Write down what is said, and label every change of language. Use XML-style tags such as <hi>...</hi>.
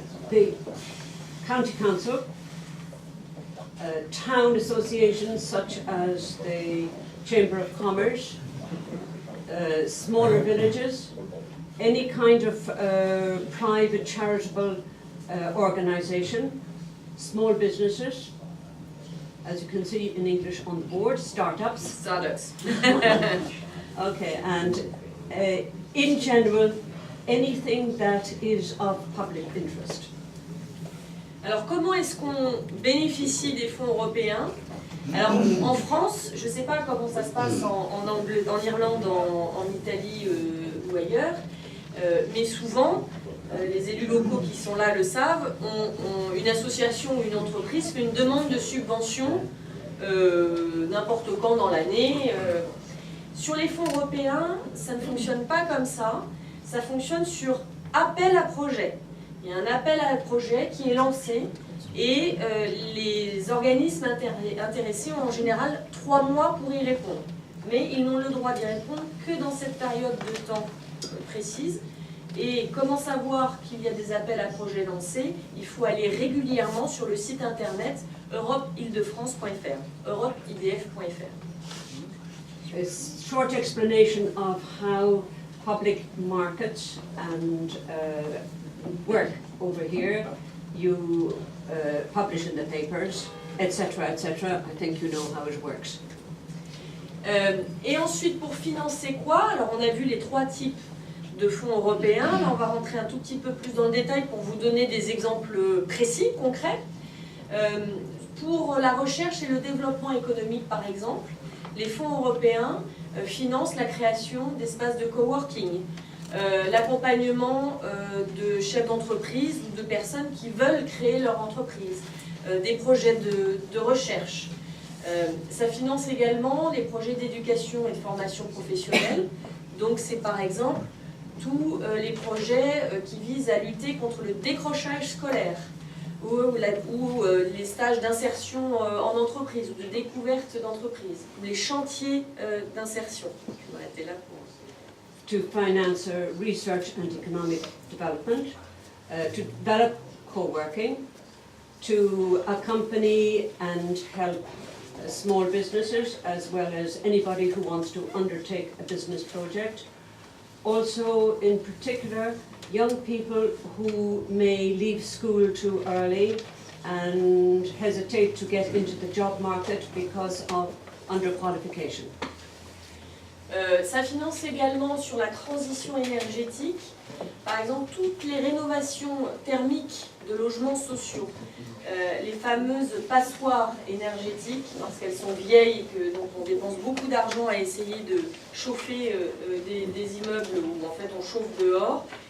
<en>The county council, town associations such as the Chamber of Commerce, smaller villages, any kind of private charitable organisation, small businesses, as you can see in English on the board, startups. Startups. Okay, and in general, anything that is of public interest.</en> <fr>Alors comment est-ce qu'on bénéficie des fonds européens? Alors en France, je ne sais pas comment ça se passe en Irlande, en Italie ou ailleurs, mais souvent, les élus locaux qui sont là le savent, ont une association ou une entreprise fait une demande de subvention n'importe quand dans l'année. Sur les fonds européens, ça ne fonctionne pas comme ça, ça fonctionne sur appel à projet. Il y a un appel à projet qui est lancé et les organismes intéressés ont en général 3 mois pour y répondre. Mais ils n'ont le droit d'y répondre que dans cette période de temps précise. Et comment savoir qu'il y a des appels à projets lancés? Il faut aller régulièrement sur le site internet europeildefrance.fr, europeidf.fr.</fr> <en>A short explanation of how public markets and work over here. You publish in the papers, etc., etc. I think you know how it works.</en> <fr>Et ensuite, pour financer quoi? Alors, on a vu les 3 types de fonds européens. Là, on va rentrer un tout petit peu plus dans le détail pour vous donner des exemples précis, concrets. Pour la recherche et le développement économique, par exemple, les fonds européens financent la création d'espaces de coworking, l'accompagnement de chefs d'entreprise ou de personnes qui veulent créer leur entreprise, des projets de recherche. Ça finance également les projets d'éducation et de formation professionnelle. Donc c'est par exemple tous les projets qui visent à lutter contre le décrochage scolaire ou les stages d'insertion en entreprise ou de découverte d'entreprise, ou les chantiers d'insertion. Je vais arrêter là pour...</fr> <en>To finance research and economic development, to develop co-working, to accompany and help small businesses as well as anybody who wants to undertake a business project. Also, in particular, young people who may leave school too early and hesitate to get into the job market because of underqualification.</en> <fr>Ça finance également sur la transition énergétique, par exemple toutes les rénovations thermiques de logements sociaux, les fameuses passoires énergétiques, parce qu'elles sont vieilles et donc on dépense beaucoup d'argent à essayer de chauffer des immeubles où en fait on chauffe dehors.</fr>